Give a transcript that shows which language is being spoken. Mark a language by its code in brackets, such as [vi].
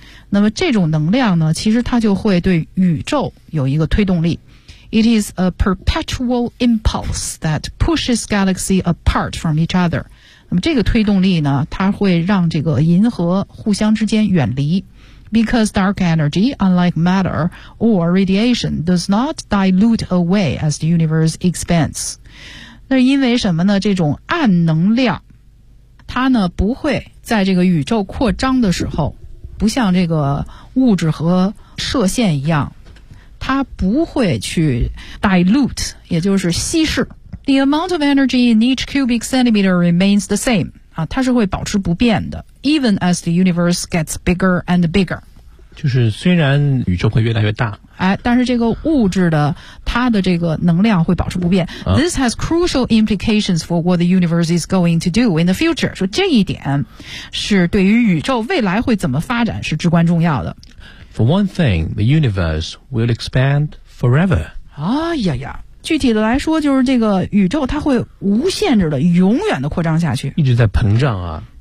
[zh] 那么这种能量呢，其实它就会对宇宙有一个推动力。 [en] It is a perpetual impulse that pushes galaxy apart from each other. [zh] 那么这个推动力呢，它会让这个银河互相之间远离， [en] Because dark energy, unlike matter or radiation, does not dilute away as the universe expands. [zh] 那因为什么呢？这种暗能量，它呢不会在这个宇宙扩张的时候，不像这个物质和射线一样，它不会去 dilute， 也就是稀释。 [en] The amount of energy in each cubic centimeter remains the same. [zh] 啊，它是会保持不变的 [en] ，even as the universe gets bigger and bigger， [zh] 就是虽然宇宙会越来越大，哎，但是这个物质的它的这个能量会保持不变。啊、 [en] This has crucial implications for what the universe is going to do in the future。 [zh] 说这一点是对于宇宙未来会怎么发展是至关重要的。 [en] For one thing, the universe will expand forever。哎呀呀！ [zh] 具体的来说就是这个宇宙它会无限制的永远的扩张下去，一直在膨胀啊。